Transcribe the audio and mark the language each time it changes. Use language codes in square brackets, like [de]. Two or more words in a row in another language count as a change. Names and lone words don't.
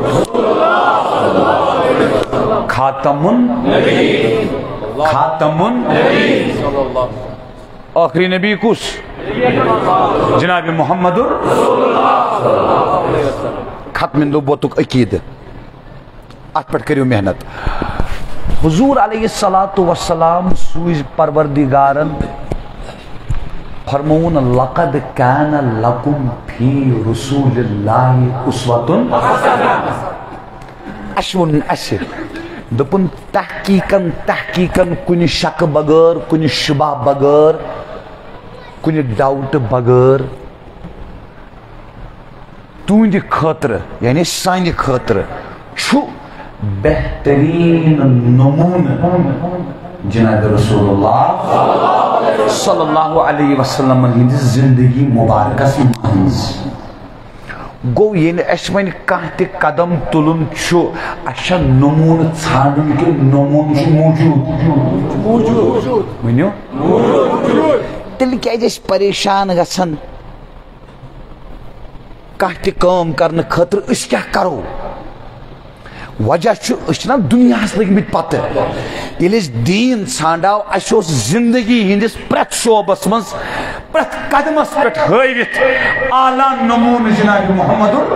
[ks] خاتمُن ٲخری نبی کُس جناب محمد ختم نبوتُک عقیٖدٕ ات پہ کرو محنت. حضور [ar] علیہ الصلوۃ والسلام [ks] سوز پروردگارن فرمون [ar] لقد کان لکم فی رسول اللہ اسوۃ [ks] اشون اشر دپن تحقیقاً کن شک بغیر کن شبہ بغیر کن ڈاؤٹ بغیر تہند خاطر یعنی سانہ خاطر چھو بہترین نمونہ جناب رسول اللہ [ar] صلی اللہ علیہ وسلم [ks] ہند زندگی مبارکس مز گو یل اس ون کانٛہہ قدم تلن اچھا نمون ژھانڈن کہ نمون موجود ونو تیل کیازِ پریشان گژھان کانٛہہ تہِ کٲم کرنہٕ خٲطرٕ أسۍ کیٛاہ کرو وجہ چھُ دُنیاہس لٔگمٕتۍ پتہٕ ییٚلہِ أسۍ دیٖن ژھانڈاو اَسہِ اوس زندگی ہندس پرٛٮ۪تھ شعبس منٛز پرٛٮ۪تھ قدمس پٮ۪ٹھ ہٲوِتھ اعلیٰ نمونہٕ جناب محمد